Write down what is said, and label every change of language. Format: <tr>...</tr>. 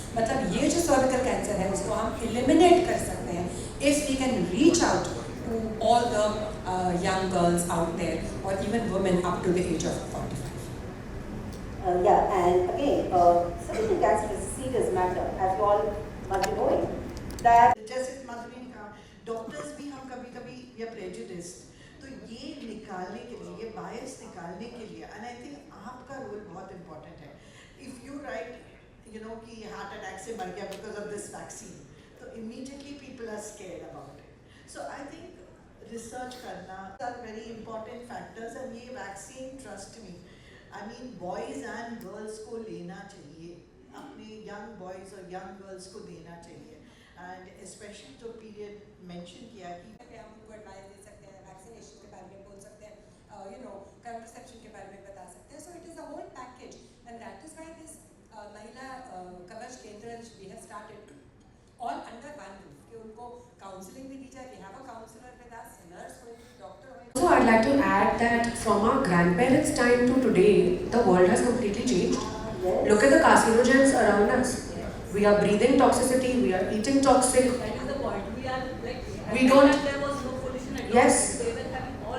<hi>मतलब ये जो cervical cancer है उसको हम eliminate कर सकते हैं</hi> <en>if we can reach out to all the young girls out there or even women up to the age of 45. Yeah, and again, cervical cancer is a serious matter, as you all must be knowing. That</en> <hi>जैसे माधुरी ने कहा, doctors भी हम कभी-कभी या prejudiced, तो ये निकालने के लिए, ये बायस निकालने के लिए,</hi> <en>and I think</en> <hi>आपका रोल बहुत इम्पोर्टेंट है.</hi> <en>if you write you know कि heart attack</en> <hi>से मर गया</hi> <en>Because of this vaccine, तो immediately people are scared about it. So I think research करना are very important factors, and ये vaccine, trust me, I mean boys and girls</en> <hi>को लेना चाहिए, अपने यंग बॉयज़ और यंग गर्ल्स को देना चाहिए.</hi> <en>and specially जो period mention किया कि</en> <hi>हम उनको एडवाइस दे सकते हैं, वैक्सीनेशन के बारे में बोल सकते हैं, कंट्रासेप्शन के बारे में बता सकते हैं.</hi> <en>so it is a whole package, and that is why this Mahila Kavach Kendra we have started all under one roof,</en> <hi>कि उनको काउंसलिंग भी दी जाए.</hi> <en>we have a counsellor with us,</en> <hi>nurse हो, डॉक्टर हो.</hi> <en>So I'd like to add that from our grandparents' time to today, the world has completely changed. Yes. Look at the carcinogens around us. We are breathing toxicity, we are eating toxic. That is the point. We are like, We don't- there was no pollution at all. Yes. They were having all</en>